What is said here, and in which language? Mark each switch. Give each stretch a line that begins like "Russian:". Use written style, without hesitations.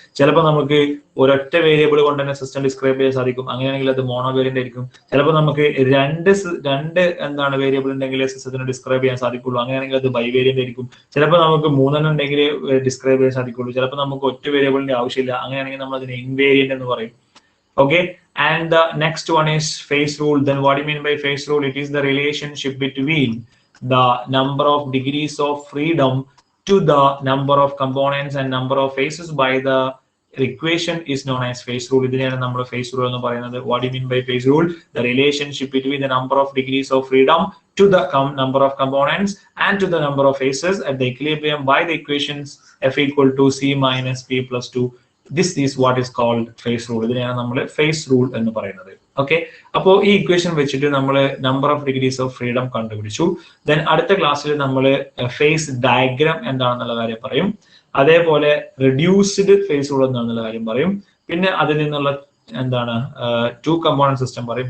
Malayalam: ചിലപ്പോൾ നമുക്ക് ഒരൊറ്റ വേരിയബിൾ കൊണ്ട് തന്നെ സിസ്റ്റം ഡിസ്ക്രൈബ് ചെയ്യാൻ സാധിക്കും. അങ്ങനെയാണെങ്കിൽ അത് മോണോ വേരിയന്റ് ആയിരിക്കും. ചിലപ്പോൾ നമുക്ക് രണ്ട് എന്താണ് വേരിയബിൾ ഉണ്ടെങ്കിൽ സിസ്റ്റത്തിന് ഡിസ്ക്രൈബ് ചെയ്യാൻ സാധിക്കുള്ളൂ. അങ്ങനെയാണെങ്കിൽ അത് ബൈ വേരിയന്റ് ആയിരിക്കും. ചിലപ്പോൾ നമുക്ക് 3 ഉണ്ടെങ്കിൽ ഡിസ്ക്രൈബ് ചെയ്യാൻ സാധിക്കുള്ളൂ. ചിലപ്പോൾ നമുക്ക് ഒറ്റ വേരിയബിളിന്റെ ആവശ്യമില്ല. അങ്ങനെയാണെങ്കിൽ നമ്മൾ അതിന് ഇൻവേരിയന്റ് എന്ന് പറയും.
English: Okay, and the next one is phase rule. Then what do you mean by phase rule? It is the relationship between the number of degrees of freedom to the number of components and number of phases by the equation is known as phase rule.
Malayalam: ഇതിനെയാണ് നമ്മൾ phase rule എന്ന് പറയുന്നത്.
English: What do you mean by phase rule? The relationship between the number of degrees of freedom to the number of components and to the number of phases at the equilibrium by the equations f equal to c minus p plus 2. This is what is called phase rule.
Malayalam: ഇതിനെയാണ് നമ്മൾ phase rule എന്ന് പറയുന്നത്. Okay, അപ്പോൾ ഈ equation വെച്ചിട്ട് നമ്മൾ number of degrees of freedom കണ്ടുപിടിച്ചു. Then അടുത്ത ക്ലാസ്സിൽ നമ്മൾ ഫേസ് ഡയഗ്രാം എന്താണെന്നുള്ള കാര്യം പറയും. അതേപോലെ റെഡ്യൂസ്ഡ് ഫേസ് റൂൾ എന്താണെന്നുള്ള കാര്യം പറയും. പിന്നെ അതിൽ നിന്നുള്ള എന്താണ് ടു കമ്പോണന്റ് സിസ്റ്റം പറയും.